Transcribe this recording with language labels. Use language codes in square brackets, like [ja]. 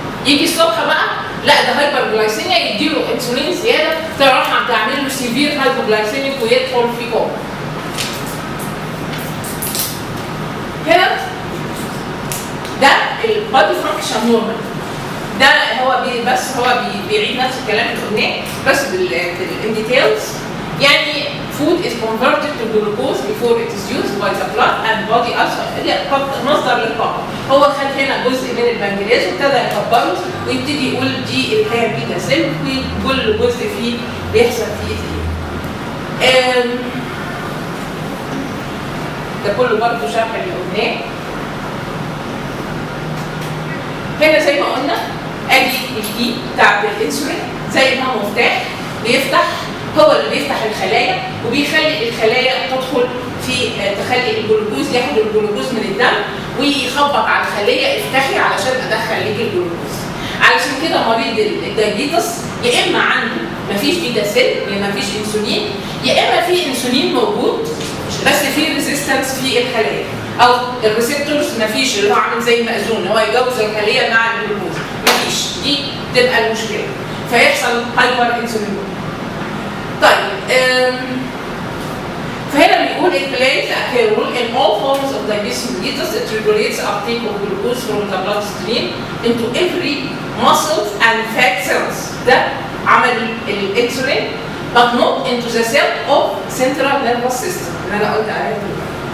[ar] يجي الصبح بقى لا ده هايبرجلايسيميا يديله انسولين زياده تروح تعمل له سيفير هايبوجلايسيميك ويدخل في كوما. هنا ده البادي فانكشن نورمال، ده هو بس هو بيعيد نفس الكلام اللي قلناه بس بالديتيلز. [en] يعني food is converted to glucose before it is used by the blood and body as [ar] مصدر للطاقه. هو خد هنا جزء من البنكرياس وابتدى يكبره ويبتدي يقول دي اللي هي بيتا سيل وكل جزء فيه بيحصل فيه ايه. ده كله برضه شرح اللي قلناه. هنا زي ما قلنا ادي الكي بتاع الانسولين زي ما هو مفتاح بيفتح، هو اللي بيفتح الخلايا وبيخلي الخلايا تدخل في تخلي الجلوكوز ياخد الجلوكوز من الدم ويخبط على الخليه افتحي علشان ادخل ليك الجلوكوز. علشان كده مريض الدايبيتس يا اما عنده مفيش بيتا سيل يا مفيش انسولين، يا اما في انسولين موجود بس في ريزيستنس في الخلايا او الريسبتورز مفيش، اللي هو عامل زي المأذون هو يجوز الخليه مع الجلوكوز مفيش، دي تبقى المشكله فيحصل هايبر انسولين. طيب فهنا بيقول [en] it plays a role in all forms of diabetes mellitus. It regulates uptake of glucose from the bloodstream into every muscles and fat cells. [ar] ده عمل الانسولين [en] but not into the cell of central nervous system [ar] اللي انا قلت عليها دلوقتي.